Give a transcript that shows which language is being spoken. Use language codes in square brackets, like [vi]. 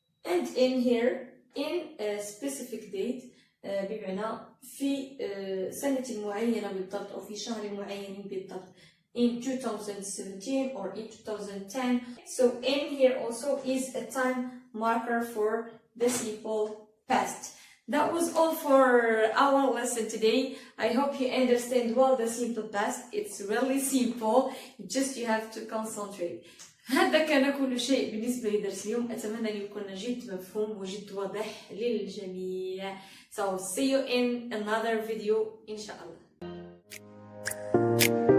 [en] And in here, in a specific date, [ar] بمعنى في سنة معينة بالضبط أو في شهر معين بالضبط, [en] in 2017 or in 2010. So in here also is a time marker for the simple past. That was all for our lesson today. I hope you understand well the simple past. It's really simple, just you have to concentrate. [ar] هذا كان كل شيء بالنسبة لدرس اليوم. أتمنى أن يكون جد مفهوم وجد واضح للجميع. [en] So see you in another video إن شاء الله.